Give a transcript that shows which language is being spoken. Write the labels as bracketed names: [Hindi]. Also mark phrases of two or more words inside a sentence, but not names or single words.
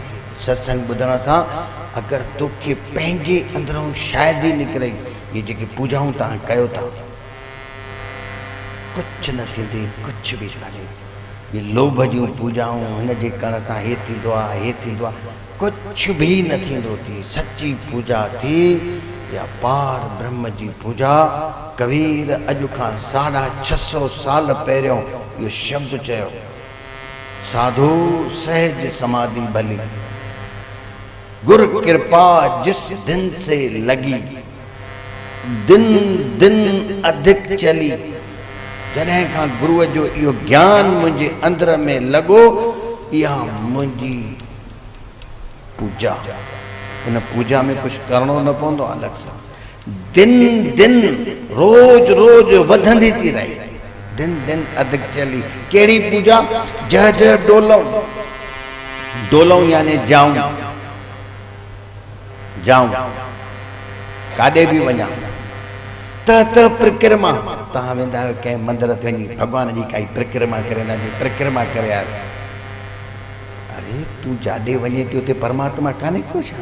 [Sindhi] सत्संग ॿुधण सां अगरि तोखे पंहिंजे अंदरों शायदि ई निकिरे, ये जेके पूजाऊं तव्हां कयो था कुझु न थींदी, कुझु बि कान्हे। ये लोभ जूं पूजाऊं हिन जे करण सां हे थींदो आहे हे थींदो आहे, कुझु बि न थींदो थी। सच्ची पूजा थी या पार ब्रह्म जी पूजा। कबीर अॼु खां 650 साल पहिरियों इहो शब्द चयो, [Hindi] साधु सहज समाधि भली, गुर कृपा जिस दिन से लगी, दिन दिन अधिक चली। [Sindhi] जॾहिं खां गुरुअ जो इहो ज्ञान मुंहिंजे अंदर में लॻो, इहा मुंहिंजी पूजा। उन पूजा में कुछ करणो न पवंदो अलग सां, दिन दिन रोज रोज वधंदी थी रही, [Hindi] दिन दिन अधिक चली। [Sindhi] कहिड़ी पूजा? [Hindi] जह जह डोलऊं, [Sindhi] डोलऊं यानी जाऊं, जाऊं काॾे बि वञा। त परिक्रमा, तव्हां वेंदा आहियो कंहिं मंदिर ते वञी भॻवान जी काई परिक्रमा करे, हुनजी परिक्रमा करे आयासीं। अरे तूं जाॾे वञे थी उते परमात्मा कान्हे को छा?